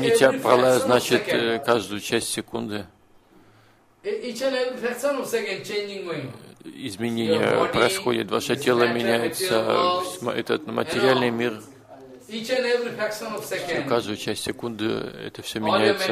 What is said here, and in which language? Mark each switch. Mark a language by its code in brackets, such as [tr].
[ru] Нитья пралая значит каждую часть секунды. [en] Each and every fraction of a second changing going on. [ru] Изменения происходят, ваше тело меняется, этот материальный мир. [en] Each and every fraction of a second. [ru] Каждую часть секунды это все меняется.